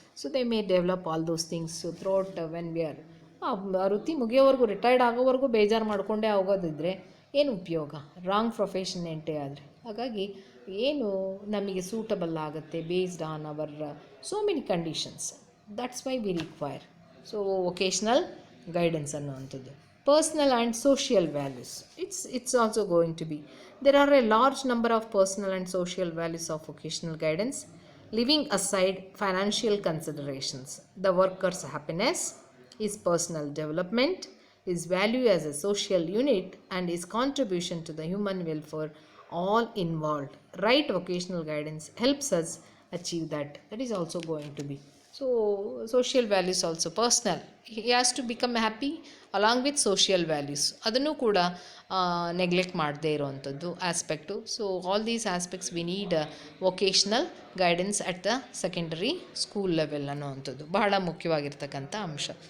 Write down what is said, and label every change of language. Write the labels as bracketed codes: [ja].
[en] so they may develop all those things throughout when we are [kn] ಆ ವೃತ್ತಿ ಮುಗಿಯೋವರೆಗೂ, retired ಆಗೋವರೆಗೂ ಬೇಜಾರು ಮಾಡಿಕೊಂಡೇ ಆಗೋದಿದ್ರೆ ಏನು ಉಪಯೋಗ, ರಾಂಗ್ ಪ್ರೊಫೆಷನ್ ಎಂಟ್ರಿ ಆದರೆ. ಹಾಗಾಗಿ ಏನು ನಮಗೆ ಸೂಟಬಲ್ ಆಗುತ್ತೆ based on hour so many conditions. [en] That's why we require so vocational guidance ಅನ್ನುವಂಥದ್ದು. Personal and social values. It's also going to be. There are a large number of personal and social values of vocational guidance, leaving aside financial considerations. The worker's happiness, his personal development, his value as a social unit, and his contribution to the human welfare all involved. Right vocational guidance helps us achieve that. That is also going to be. So social values also personal, he has to become happy along with social values, [kn] ಅದನ್ನು ಕೂಡ neglect ಮಾಡದೇ ಇರೋವಂಥದ್ದು aspect. [en] so all these aspects we need vocational guidance at the secondary school level [kn] ಅನ್ನೋವಂಥದ್ದು ಬಹಳ ಮುಖ್ಯವಾಗಿರ್ತಕ್ಕಂಥ ಅಂಶ.